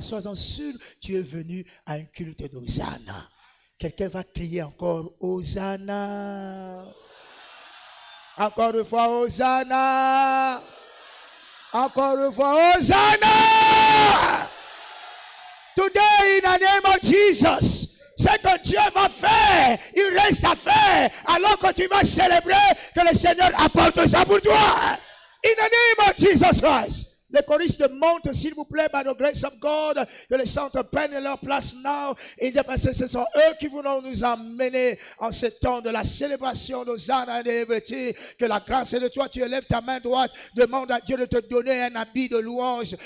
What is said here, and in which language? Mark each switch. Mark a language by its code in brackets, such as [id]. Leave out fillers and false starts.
[fr] Sois-en sûr, tu es venu à un culte d'Hosanna. Quelqu'un va crier encore Hosanna. Encore une fois, Hosanna. Encore une fois, Hosanna. [en] Today, in the name of Jesus. [fr] Ce que Dieu va faire, il reste à faire. Alors que tu vas célébrer que le Seigneur apporte ça pour toi. [en] In the name of Jesus Christ. [fr] Les choristes montent, s'il vous plaît, [en] by the grace of God. [fr] Que les chanteurs prennent leur place now. Et ce sont eux qui vont nous emmener en ce temps de la célébration d'Hosanna et de liberté. Que la grâce est de toi. Tu élèves ta main droite. Demande à Dieu de te donner un habit de louange.